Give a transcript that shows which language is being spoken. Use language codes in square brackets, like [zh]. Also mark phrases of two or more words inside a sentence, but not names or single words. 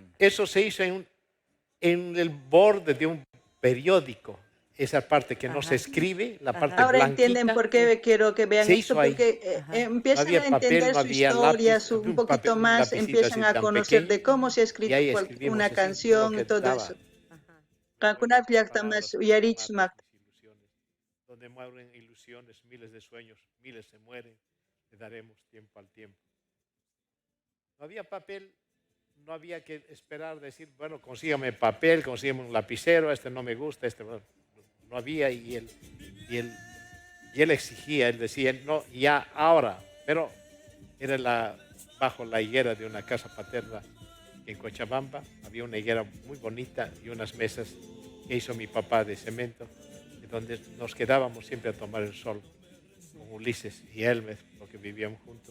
[es] Eso se hizo en el borde de un periódico. Esa parte que no se escribe, la parte Ahora blanquita. entienden por qué quiero que vean Se esto, hizo ahí. porque empiezan No había a entender papel, no su había historia, lápiz, un un poquito papel, un más, lapicito empiezan así a tan conocer pequeño, de cómo se ha y escrito ahí escribimos una así todo lo canción que y todo daba. eso. [qu] Kankuna llaqtamas uyarichmaq. [es] Donde mueren ilusiones, miles de sueños, miles se mueren, le daremos tiempo al tiempo. No había papel, no había que esperar, decir, bueno, consígame papel, consígame un lapicero, este no me gusta, este no había, y él exigía, él decía, no, ya, ahora, pero era bajo la higuera de una casa paterna en Cochabamba, había una higuera muy bonita y unas mesas que hizo mi papá de cemento, donde nos quedábamos siempre a tomar el sol, con Ulises y Elmer, porque vivíamos juntos.